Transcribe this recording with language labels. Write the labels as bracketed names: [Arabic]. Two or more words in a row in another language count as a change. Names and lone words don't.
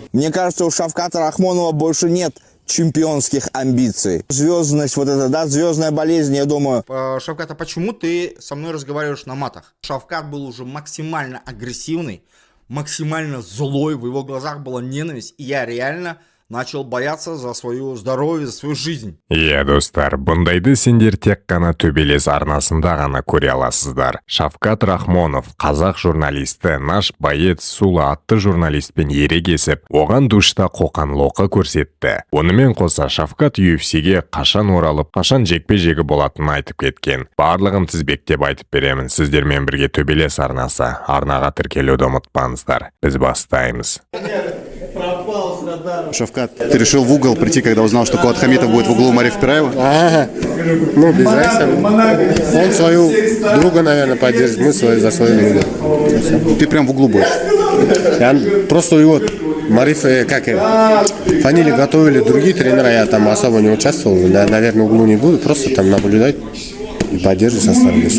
[Russian] Мне кажется, у Шавката Рахмонова больше нет чемпионских амбиций. Звездность, вот это, да, звездная болезнь, я думаю. Шавкат, а почему ты со мной разговариваешь на матах? Шавкат был уже максимально агрессивный, максимально злой, в его глазах была ненависть, и я реально начал бояться за свое здоровье, за свою жизнь. [Kazakh] Иә достар, бұндайды сендер тек қана төбелес арнасында ғана көре аласыздар. Шавкат Рахмонов, қазақ журналисті, [Russian] наш боец [Kazakh] Сула атты журналистпен ерегесіп, оған душта қоқан-лоқы көрсетті. Онымен қоса Шавкат UFC-ге қашан оралып, қашан жекпе-жегі болатынын айтып кеткен. Барлығын тізбектеп айтып беремін. Сіздермен бірге төбелес арнасы. Арнаға тіркелуді ұмытпаңыздар. Біз бастаймыз. [Russian] Шавкат, ты решил в угол прийти, когда узнал, что Куат Хамитов будет в углу Мариф Пираева? Ну, без разницы. Он свою друга, наверное, поддержит, мы за свою друга. Ты прям в углу будешь? Я просто его, Мариф, фамилии готовили другие тренера, я там особо не участвовал, наверное, в углу не буду, просто там наблюдать и поддерживать со стороны, все.